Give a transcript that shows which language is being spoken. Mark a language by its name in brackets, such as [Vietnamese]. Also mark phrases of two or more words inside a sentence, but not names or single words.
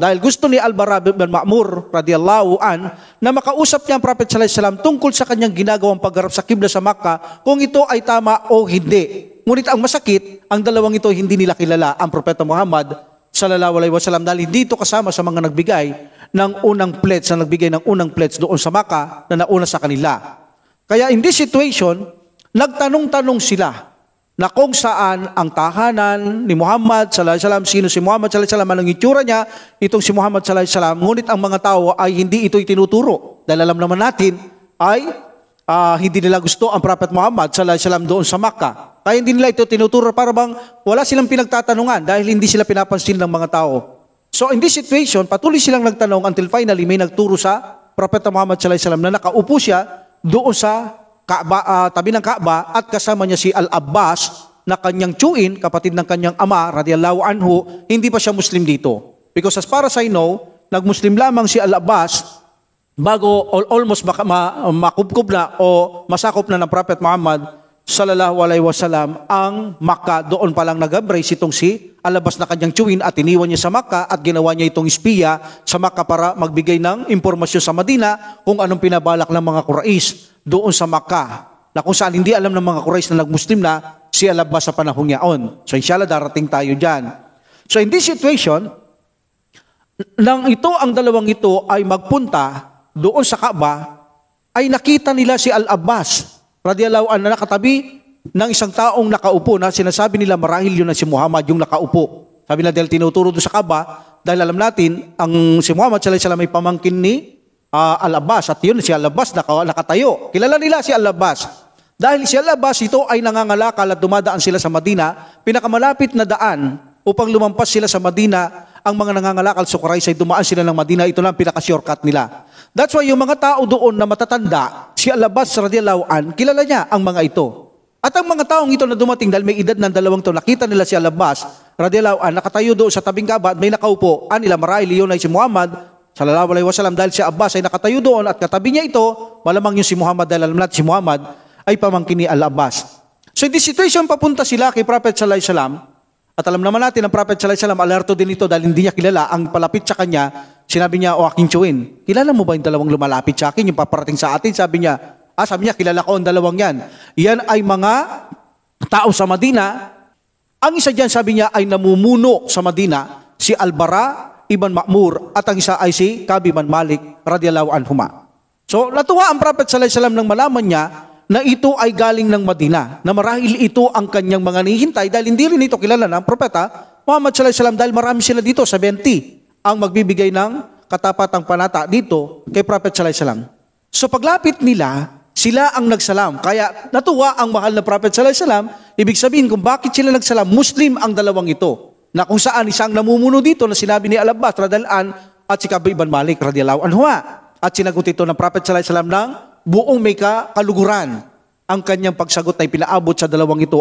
[Filipino] Dahil gusto ni Al-Bara bin Ma'mur [Arabic] radiyallahu an [Filipino] na makausap niya ang Prophet [Arabic] sallallahu alaihi wasallam [Filipino] tungkol sa kanyang ginagawang pagharap sa kibla sa Makkah, kung ito ay tama o hindi. Ngunit ang masakit, ang dalawang ito hindi nila kilala ang Propeta Muhammad [Arabic] sallallahu alaihi wasallam [Filipino] dahil dito kasama sa mga nagbigay ng unang pledge, doon sa Makkah na nauna sa kanila. [English] Kaya in this situation, [Filipino] nagtanong-tanong sila na kung saan ang tahanan ni Muhammad [Arabic] sallallahu alaihi wasallam, [Filipino] sino si Muhammad [Arabic] sallallahu alaihi wasallam, [Filipino] anong itsura niya, itong si Muhammad [Arabic] sallallahu alaihi wasallam. [Filipino] Ngunit ang mga tao ay hindi ito'y tinuturo dahil alam naman natin ay hindi nila gusto ang Prophet Muhammad [Arabic] sallallahu alaihi wasallam [Filipino] doon sa Makkah. Kaya hindi nila ito tinuturo para bang wala silang pinagtatanungan dahil hindi sila pinapansin ng mga tao. [English] So in this situation, [Filipino] patuloy silang nagtanong [English] until finally [Filipino] may nagturo sa Propeta Muhammad [Arabic] sallallahu alaihi wasallam [Filipino] na nakaupo siya doon sa Kaaba, tabi ng Kaaba, at kasama niya si Al-Abbas na kanyang tiyuin, kapatid ng kanyang ama [Arabic] radiyallahu anhu. [Filipino] Hindi pa siya Muslim dito. [English] Because as far as I know, [Filipino] nag-Muslim lamang si Al-Abbas bago almost makubkob na o masakop na ng Prophet Muhammad [Arabic] sallallahu alaihi wasallam [Filipino] ang Makkah. Doon pa lang nag-embrace itong si Al-Abbas na kanyang tiyuin at iniwan niya sa Makkah at ginawa niya itong espiya sa Makkah para magbigay ng impormasyon sa Madina kung anong pinabalak ng mga Quraysh doon sa Makkah, na kung saan hindi alam ng mga Quraysh na nag-Muslim na si Al-Abbas sa panahong yaon. So inshallah darating tayo dyan. [English] So in this situation, [Filipino] nang ang dalawang ito ay magpunta doon sa Kaaba, ay nakita nila si Al-Abbas [Arabic] radiyallahu anhu [Filipino] na nakatabi ng isang taong nakaupo na sinasabi nila marahil yun na si Muhammad yung nakaupo. Sabi na dahil tinuturo doon sa Kaaba, dahil alam natin, ang si Muhammad [Arabic] sallallahu alaihi wasallam [Filipino] ay pamangkin ni Al-Abbas, at yun si Al-Abbas nakatayo. Kilala nila si Al-Abbas. Dahil si Al-Abbas, ito ay nangangalakal at dumadaan sila sa Madina, pinakamalapit na daan upang lumampas sila sa Madina, ang mga nangangalakal sa Quraysh ay dumaan sila ng Madina, ito lang pinaka-shortcut nila. [English] That's why [Filipino] yung mga tao doon na matatanda, si Al-Abbas [Arabic] radiyallahu an, [Filipino] kilala niya ang mga ito. At ang mga taong ito na dumating dahil may edad ng 2 taon, nakita nila si Al-Abbas [Arabic] radiyallahu an, [Filipino] nakatayo doon sa tabing Kaaba at may nakaupo, nila marahil iyon ay si Muhammad [Arabic] sallallahu alaihi wasallam, [Filipino] dahil si Abbas ay nakatayo doon at katabi niya ito, malamang yung si Muhammad, dahil alam natin si Muhammad ay pamangkin ni Al-Abbas. [English] So in this situation, [Filipino] papunta sila kay Prophet [Arabic] sallallahu alaihi wasallam. [Filipino] At alam naman natin, ang Prophet [Arabic] sallallahu alaihi wasallam, [Filipino] alerto din ito dahil hindi niya kilala. Ang palapit sa kanya, sinabi niya, o aking tsuin, kilala mo ba yung dalawang lumalapit sa akin, yung paparating sa atin? Sabi niya, kilala ko ang dalawang yan. Yan ay mga tao sa Madina. Ang isa dyan, sabi niya, ay namumuno sa Madina, si Al-Bara ibn Ma'mur, at ang isa ay si Ka'b ibn Malik, [Arabic] radiyallahu anhuma. [Filipino] So, natuwa ang Prophet [Arabic] sallallahu alaihi wasallam [Filipino] nang malaman niya na ito ay galing ng Madina, na marahil ito ang kanyang mga nihintay, dahil hindi rin ito kilala ng propeta Muhammad [Arabic] sallallahu alaihi wasallam, [Filipino] dahil marami sila dito, 70 ang magbibigay ng katapatang panata dito kay Prophet [Arabic] sallallahu alaihi wasallam. [Filipino] So paglapit nila, sila ang nagsalam. Kaya natuwa ang mahal na Prophet [Arabic] sallallahu alaihi wasallam. [Filipino] Ibig sabihin kung bakit sila nagsalam, Muslim ang dalawang ito, na kung saan isang namumuno dito na sinabi ni Al-Abbas [Arabic] radhiyallahu an [Filipino] at si Ka'b ibn Malik [Arabic] radhiyallahu anhu. [Filipino] At sinagot ito ng Prophet [Arabic] sallallahu alaihi wasallam [Filipino] ng buong may kaluguran. Ang kanyang pagsagot ay pinaabot sa dalawang ito.